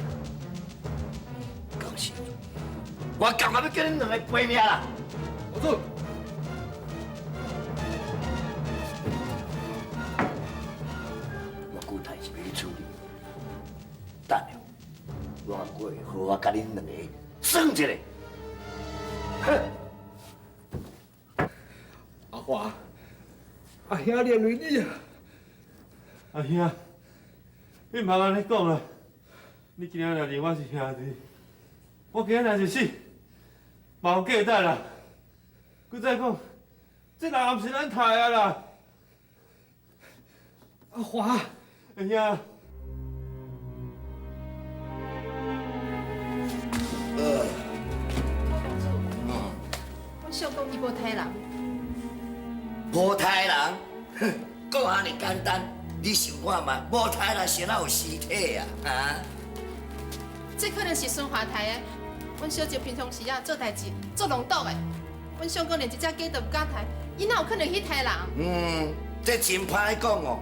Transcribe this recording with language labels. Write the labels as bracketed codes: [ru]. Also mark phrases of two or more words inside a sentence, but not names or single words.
[nan] 到时我干嘛要叫恁两个赔命啦？我做。我有代志要去处理，等下我过好我甲恁两个算一下。哼！阿华，阿兄连累你啊！阿兄，你莫安尼讲啦，你今仔日认我是兄弟，我今仔日是死，嘛有价值啦。佮再讲，这人也毋是咱杀的啦。阿华，阿兄。我想讲伊无杀人，无杀人，哼，讲安尼简单，你想看嘛？无杀人是哪有尸体啊？啊？这可能是孙华台的。阮小姐平常时啊做代志做弄倒的，阮想讲连一只鸡都不敢杀，伊哪有可能去杀人？这真歹讲哦。